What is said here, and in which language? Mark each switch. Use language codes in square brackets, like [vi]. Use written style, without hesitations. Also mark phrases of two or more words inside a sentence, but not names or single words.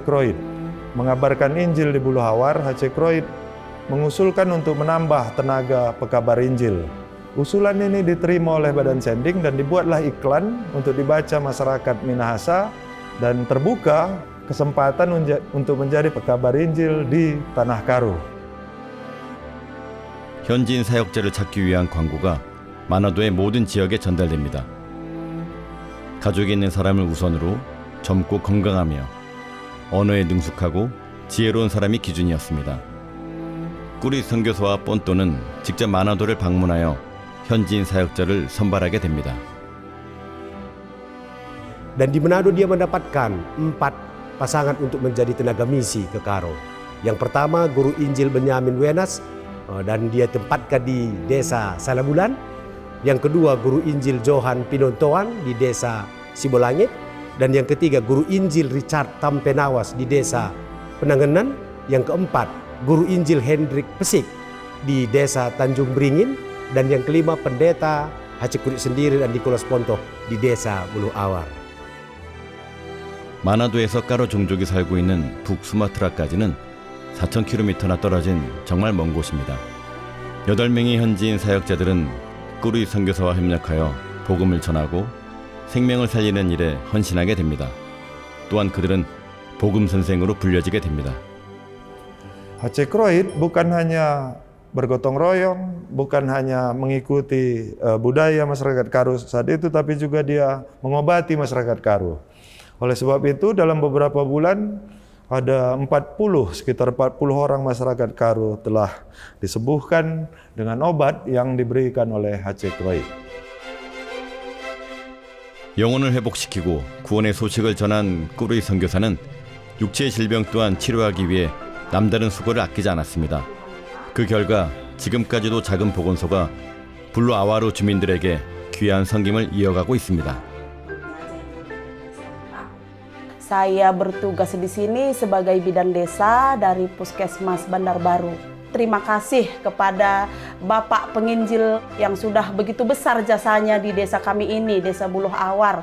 [id] Kroit mengabarkan Injil di Bulu Hawar, H.C. Kroit mengusulkan untuk menambah tenaga pekabar Injil. Usulan ini diterima oleh Badan Sending dan dibuatlah iklan untuk dibaca masyarakat Minahasa dan terbuka kesempatan untuk menjadi pekabar Injil di Tanah Karo. [ko] 현지인 사역자를 찾기 위한 광고가 마나도의 모든 지역에 전달됩니다. 가족이 있는 사람을 우선으로 젊고 건강하며 언어에 능숙하고 지혜로운 사람이 기준이었습니다. 꾸리 선교사와 폰토는 직접 마나도를 방문하여 현지인 사역자를 선발하게 됩니다. [id] Dan di Manado dia mendapatkan 4 pasangan untuk menjadi tenaga misi ke Karo. Yang pertama guru Injil Benyamin Wenas dan dia tempatkan di desa Salabulan. Yang kedua guru Injil Johan Pinontoan di desa Sibolangit. Dan yang ketiga guru Injil Richard Tampenawas di desa Penanganan. Yang keempat guru Injil Hendrik Pesik di desa Tanjung Beringin. Dan yang kelima pendeta H.C. Kroit sendiri dan Nicholas Ponto di desa Bulu Awar. [ko] 마나도에서 까로 종족이 살고 있는 북수마트라까지는 4,000km나 떨어진 정말 먼 곳입니다. 8명의 현지인 사역자들은 꾸리 선교사와 협력하여 복음을 전하고 생명을 살리는 일에 헌신하게 됩니다. 또한 그들은 복음 선생으로 불려지게 됩니다. [id] H.C. Kroit bukan hanya bergotong royong, bukan hanya mengikuti budaya masyarakat Karo saat itu, tapi juga dia mengobati masyarakat Karo. Oleh sebab itu dalam beberapa bulan ada sekitar 40 orang masyarakat Karo telah disembuhkan dengan obat yang diberikan oleh H.C. Kroit. [ko] 영혼을 회복시키고 구원의 소식을 전한 꾸리 선교사는 육체의 질병 또한 치료하기 위해 남다른 수고를 아끼지 않았습니다. 그 결과 지금까지도 작은 보건소가 블루 아와루 주민들에게 귀한 섬김을 이어가고 있습니다. [id] Saya bertugas di sini sebagai bidan desa dari Puskesmas Bandar Baru. Terima kasih kepada Bapak Penginjil yang sudah begitu besar jasanya di desa kami ini, Desa Buluh Awar.